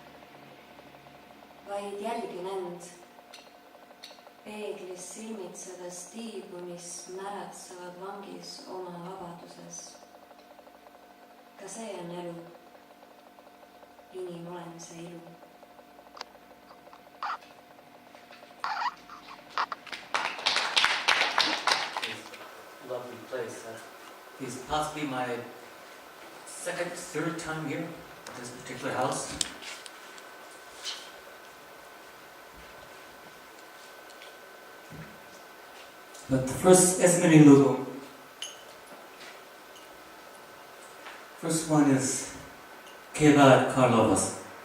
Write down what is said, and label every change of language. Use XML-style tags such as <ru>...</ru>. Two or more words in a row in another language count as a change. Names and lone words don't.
<et>Vaid jälgin end, peeglis silmitsedes tiibu, mis märatsevad vangis oma vabaduses. Ka see on elu, inimolemise ilu.</et> <en>Lovely place. Is possibly my third time here at this particular house. But the first first one is Kevad Karlovas.</en>